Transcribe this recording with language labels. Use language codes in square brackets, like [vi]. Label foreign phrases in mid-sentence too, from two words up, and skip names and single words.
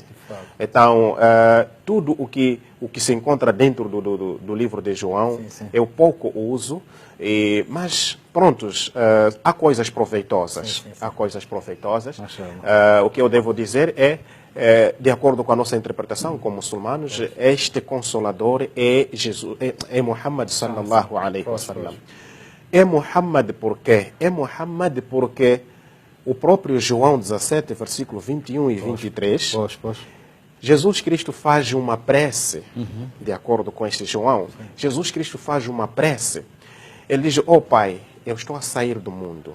[pt] Então, tudo o que se encontra dentro do livro de João, eu pouco uso, mas prontos, há coisas proveitosas. Há coisas proveitosas. O que eu devo dizer de acordo com a nossa interpretação como muçulmanos, este Consolador é Jesus, é Muhammad [ar] صلى الله عليه وسلم. [pt] É Muhammad por quê? É Muhammad porque o próprio João 17, versículo 21 e 23, Jesus Cristo faz uma prece, de acordo com este João, Jesus Cristo faz uma prece. Ele diz, Pai, eu estou a sair do mundo.